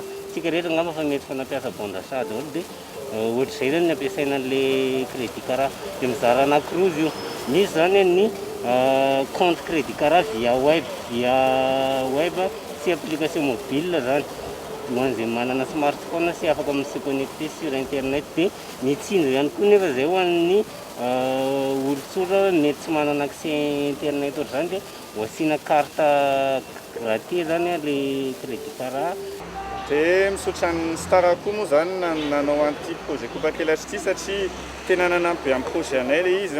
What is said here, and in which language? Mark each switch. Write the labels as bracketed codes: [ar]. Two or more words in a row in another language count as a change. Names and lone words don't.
[mg] Tsika rehetra ngamba fa mety fanampiasa [fr] bon d'achat [mg] daholo dia ohatr'izay zany ny ampiasaina an'ilay crédit karaha dia mizara anankiroa izy io. Misy zany ny [fr] compte crédit [mg] karaha [fr] via web [mg] sy [fr] application mobile [mg] zany ho an'izay manana smartphone sy afaka [fr] se connecté sur internet [mg] dia mitsindry ihany koa nefa izay ho an'ny olon-tsotra mety tsy manana [fr] accès internet [mg] ohatry zany dia ho asiana [fr] carte gratuit [mg] zany [fr] le crédit [mg] karaha. Dia misaotra ny Star koa moa zany nanao an'ity projet kopakelatry ity satria tena nanampy amin'ny projet anay le izy.